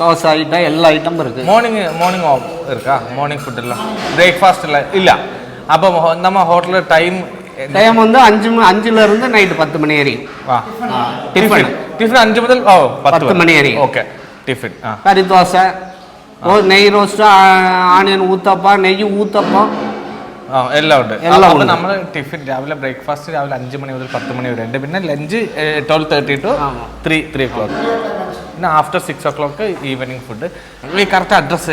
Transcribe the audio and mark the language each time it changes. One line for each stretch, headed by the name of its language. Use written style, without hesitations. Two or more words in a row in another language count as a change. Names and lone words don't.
Tamil: தோசை ஐட்டம் எல்லா ஐட்டமும் இருக்குது. மார்னிங் இருக்கா?
English: morning food
Tamil: எல்லாம் பிரேக்ஃபாஸ்ட் இல்லை. அப்போ நம்ம ஹோட்டலில் டைம் வந்து 5 நைட்டு 10 மணி வரைக்கும். டிஃபன் 5 முதல் 10 மணி வரைக்கும். ஓகே. டிஃபன் கறி தோசை,
Malayalam: നെയ് റോസ്റ്റ്, ആണിയൻ ഊത്തപ്പം, നെയ്യ് ഊത്തപ്പം എല്ലാം ഉണ്ട്. അപ്പോൾ നമ്മൾ ടിഫിൻ രാവിലെ ബ്രേക്ക്ഫാസ്റ്റ് രാവിലെ 5 മണി മുതൽ 10 മണി വരെ ഉണ്ട്.
English: പിന്നെ ലഞ്ച് 12:30 to 3 o'clock. പിന്നെ after 6 o'clock evening food.
Malayalam: ഈ
English: correct address